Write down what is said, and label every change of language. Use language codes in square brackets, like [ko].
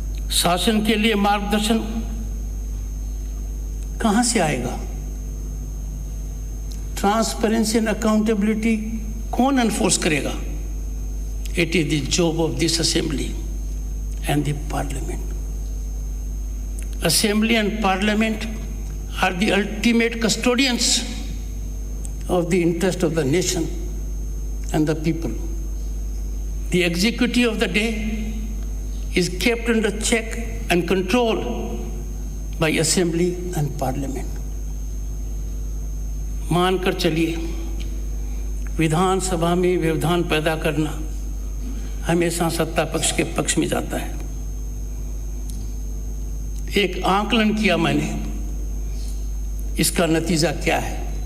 [hi] शासन के लिए मार्गदर्शन कहां से आएगा? [en] transparency and accountability [hi] कौन [en] enforce [hi] करेगा? [en] It is the job of this assembly and the parliament. Assembly and Parliament are the ultimate custodians of the interest of the nation and the people. The executive of the day is kept under check and control by Assembly and Parliament. [hi] मानकर चलिए विधानसभा में व्यवधान पैदा करना हमेशा सत्ता पक्ष के पक्ष में जाता है। एक आकलन किया मैंने, इसका नतीजा क्या है?